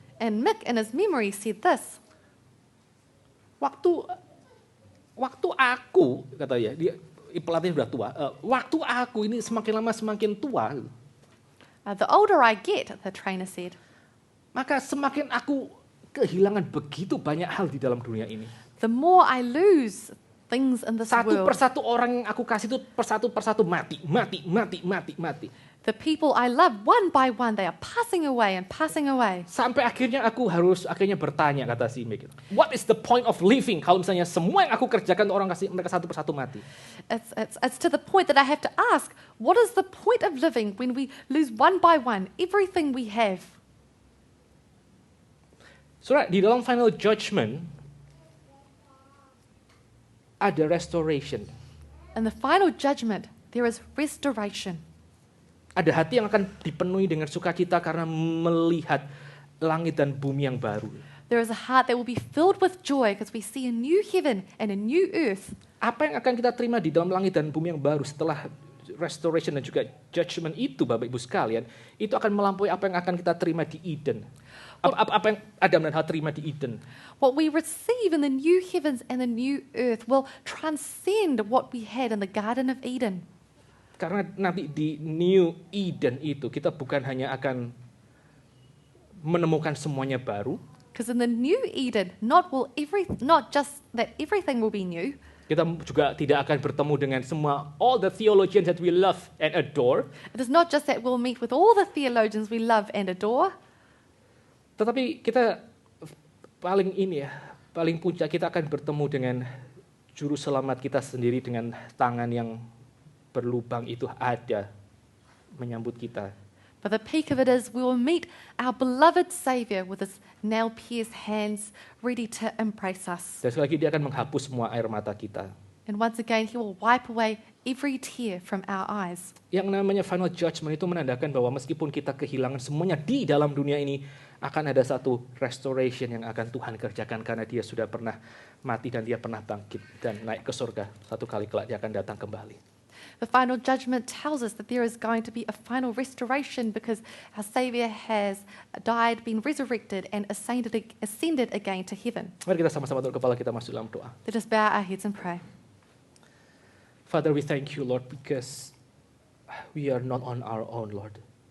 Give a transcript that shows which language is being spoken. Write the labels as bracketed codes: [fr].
[en] And Mick, in his memory, said this. [id] Waktu aku, katanya, dia pelatih sudah tua, waktu aku ini semakin lama semakin tua, [en] The older I get, the trainer said, [id] maka semakin aku kehilangan begitu banyak hal di dalam dunia ini. [en] the more I lose things in this [id] Satu [en] world. [id] persatu orang yang aku kasih itu persatu mati. [en] The people I love, one by one, they are passing away and passing away. [id] Sampai akhirnya aku harus bertanya, kata si Mick. [en] What is the point of living? [id] Kalau misalnya semua yang aku kerjakan orang kasih mereka satu persatu mati. [en] It's to the point that I have to ask, what is the point of living when we lose one by one everything we have? [id] Saudara, di dalam final judgment ada restoration. [en] In the final judgment, there is restoration. [id] Ada hati yang akan dipenuhi dengan sukacita karena melihat langit dan bumi yang baru. [en] There is a heart that will be filled with joy because we see a new heaven and a new earth. [id] Apa yang akan kita terima di dalam langit dan bumi yang baru setelah restoration dan juga judgment itu, Bapak Ibu sekalian, itu akan melampaui apa yang akan kita terima di Eden. Apa yang Adam dan Hawa terima di Eden. [en] What we receive in the new heavens and the new earth will transcend what we had in the Garden of Eden. [id] Karena nanti di New Eden itu kita bukan hanya akan menemukan semuanya baru. [en] Because in the new Eden, not just that everything will be new. [id] Kita juga tidak akan bertemu dengan semua [en] all the theologians that we love and adore. It is not just that we'll meet with all the theologians we love and adore, [id] Tetapi kita paling puncak kita akan bertemu dengan juru selamat kita sendiri dengan tangan yang berlubang itu ada menyambut kita. [en] but the peak of it is we will meet our beloved Saviour with his nail-pierced hands ready to embrace us. [id] Dan sekali lagi dia akan menghapus semua air mata kita. [en] And once again, he will wipe away every tear from our eyes. [id] Yang namanya [en] final judgment [id] itu menandakan bahwa meskipun kita kehilangan semuanya di dalam dunia ini, akan ada satu restoration yang akan Tuhan kerjakan karena dia sudah pernah mati dan dia pernah bangkit dan naik ke surga. Satu kali kelak dia akan datang kembali. [en] The final judgment tells us that there is going to be a final restoration because our Saviour has died, been resurrected, and ascended again to heaven. [id] Mari kita sama-sama tunduk kepala kita masuk dalam doa. [en] Let us bow our heads and pray. Father, we thank you, Lord, because we are not on our own, Lord.